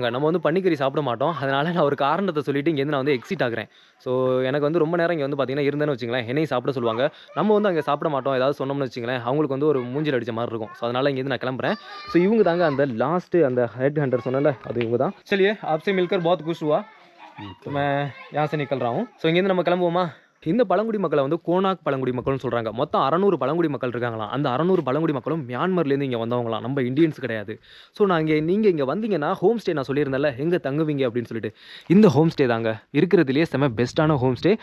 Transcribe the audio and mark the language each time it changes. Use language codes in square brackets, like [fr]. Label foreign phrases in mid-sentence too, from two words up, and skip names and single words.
[ta] நம்ம வந்து பன்னிக்கறி சாப்பிட மாட்டோம். அதனால் நான் ஒரு காரணத்தை சொல்லிவிட்டு இங்கேருந்து நான் வந்து எக்ஸிட் ஆகிறேன். ஸோ எனக்கு வந்து ரொம்ப நேரம் இங்கே வந்து பார்த்தீங்கன்னா இருந்தேன்னு வச்சுங்களேன், என்னையும் சாப்பிட சொல்லுவாங்க. நம்ம வந்து அங்கே சாப்பிட மாட்டோம், ஏதாவது சொன்னோம்னு வச்சுங்களேன், அவங்களுக்கு வந்து ஒரு மூஞ்சில் அடித்த மாதிரி இருக்கும். ஸோ அதனால் இங்கேருந்து நான் கிளம்புறேன். ஸோ இவங்க தாங்க அந்த லாஸ்ட்டு அந்த [en] head hunter [ta] சொன்னல, அது இவங்க தான். [hi] चलिए आपसे मिलकर बहुत खुश हुआ. तो मैं यहाँ से निकल रहा हूँ. [ta] ஸோ இங்கேருந்து நம்ம கிளம்புவோமா? இந்த பழங்குடி மக்களை வந்து கோனாக் பழங்குடி மக்கள்னு சொல்கிறாங்க. மொத்தம் 600 பழங்குடி மக்கள் இருக்காங்களாம். அந்த 600 பழங்குடி மக்களும் மியான்மர்லேருந்து இங்கே வந்தவங்களாம், நம்ம இந்தியன்ஸ் கிடையாது. ஸோ நீங்கள் இங்கே வந்தீங்கன்னா [en] home stay [ta] நான் சொல்லியிருந்தேன்ல எங்கே தங்குவீங்க அப்படின்னு சொல்லிட்டு, இந்த [en] home stay [ta] தாங்க இருக்கிறதுலேயே செம்ம பெஸ்ட்டான [en] home stay.